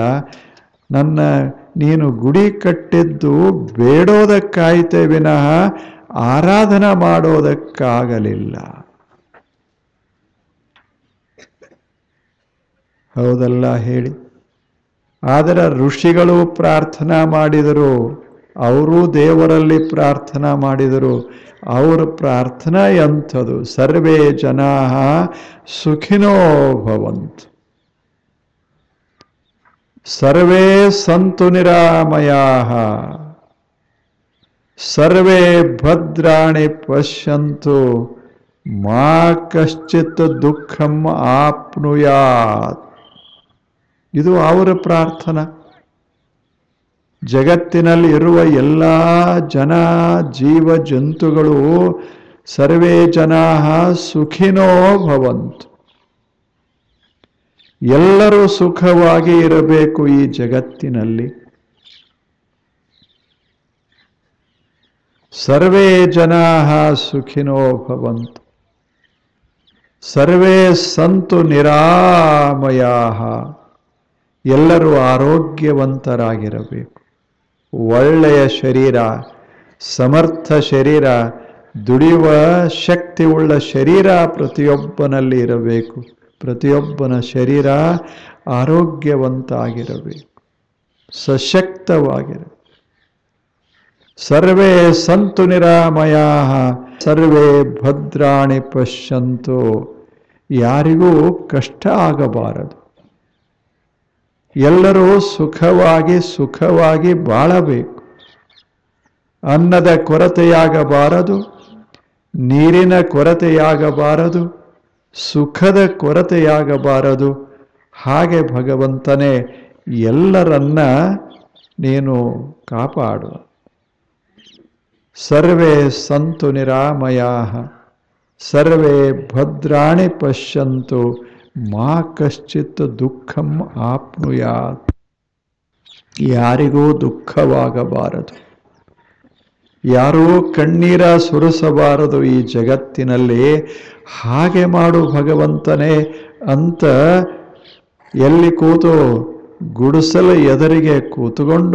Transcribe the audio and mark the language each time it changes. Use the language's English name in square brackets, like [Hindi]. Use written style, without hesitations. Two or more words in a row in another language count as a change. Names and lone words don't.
[Kannada] ನನ್ನ ನೀನು ಗುಡಿ ಕಟ್ಟಿದ್ದು ಬೇಡೋದಕ್ಕಾಯ್ತೆ ವಿನಃ ಆರಾಧನಾ ಮಾಡೋದಕ್ಕಾಗಲಿಲ್ಲ. ಹೌದಲ್ಲ ಹೇಳಿ? ಆದರೆ ಋಷಿಗಳು ಪ್ರಾರ್ಥನಾ ಮಾಡಿದರು, ಅವರು ದೇವರಲ್ಲಿ ಪ್ರಾರ್ಥನಾ ಮಾಡಿದರು. ಅವರ ಪ್ರಾರ್ಥನಾ ಎಂಥದು? [Sanskrit] ಸರ್ವೇ ಜನಾ ಸುಖಿನೋ ಭವಂತು, ಸರ್ವೇ ಸಂತು ನಿರಾಮಯಾಃ, ಸರ್ವೇ ಭದ್ರಾಣಿ ಪಶ್ಯಂತು, ಮಾ ಕಶ್ಚಿತ್ ದುಃಖಂ ಆಪ್ನುಯಾತ್. [Kannada] ಇದು ಅವರ ಪ್ರಾರ್ಥನಾ. ಜಗತ್ತಿನಲ್ಲಿ ಇರುವ ಎಲ್ಲ ಜನ, ಜೀವ ಜಂತುಗಳು [Sanskrit] ಸರ್ವೇ ಜನಾ ಸುಖಿನೋ ಭವಂತು, [Kannada] ಎಲ್ಲರೂ ಸುಖವಾಗಿ ಇರಬೇಕು ಈ ಜಗತ್ತಿನಲ್ಲಿ. [Sanskrit] ಸರ್ವೇ ಜನಾ ಸುಖಿನೋ ಭವಂತು, ಸರ್ವೇ ಸಂತು ನಿರಾಮಯಾಃ, [Kannada] ಎಲ್ಲರೂ ಆರೋಗ್ಯವಂತರಾಗಿರಬೇಕು. ಒಳ್ಳೆಯ ಶರೀರ, ಸಮರ್ಥ ಶರೀರ, ದುಡಿಯುವ ಶಕ್ತಿ ಉಳ್ಳ ಶರೀರ ಪ್ರತಿಯೊಬ್ಬನಲ್ಲಿ ಇರಬೇಕು. ಪ್ರತಿಯೊಬ್ಬನ ಶರೀರ ಆರೋಗ್ಯವಂತ ಆಗಿರಬೇಕು, ಸಶಕ್ತವಾಗಿರಬೇಕು. [Sanskrit] ಸರ್ವೇ ಸಂತು ನಿರಾಮಯಾಃ, ಸರ್ವೇ ಭದ್ರಾಣಿ ಪಶ್ಯಂತು, [Kannada] ಯಾರಿಗೂ ಕಷ್ಟ ಆಗಬಾರದು. ಎಲ್ಲರೂ ಸುಖವಾಗಿ ಬಾಳಬೇಕು. ಅನ್ನದ ಕೊರತೆಯಾಗಬಾರದು, ನೀರಿನ ಕೊರತೆಯಾಗಬಾರದು, ಸುಖದ ಕೊರತೆಯಾಗಬಾರದು. ಹಾಗೆ ಭಗವಂತನೇ ಎಲ್ಲರನ್ನ ನೀನು ಕಾಪಾಡು. [Sanskrit] ಸರ್ವೇ ಸಂತು ನಿರಾಮಯಾಃ, ಸರ್ವೇ ಭದ್ರಾಣಿ ಪಶ್ಯಂತು ಮಾ ಕಶ್ಚಿತ್ ದುಃಖಂ ಆಪ್ನುಯಾತ್. [Kannada] ಯಾರಿಗೂ ದುಃಖವಾಗಬಾರದು, ಯಾರೂ ಕಣ್ಣೀರ ಸುರಿಸಬಾರದು ಈ ಜಗತ್ತಿನಲ್ಲಿ. ಹಾಗೆ ಮಾಡು ಭಗವಂತನೇ ಅಂತ ಎಲ್ಲಿ ಕೂತು ಗುಡಿಸಲ ಎದರಿಗೆ ಕೂತುಕೊಂಡು,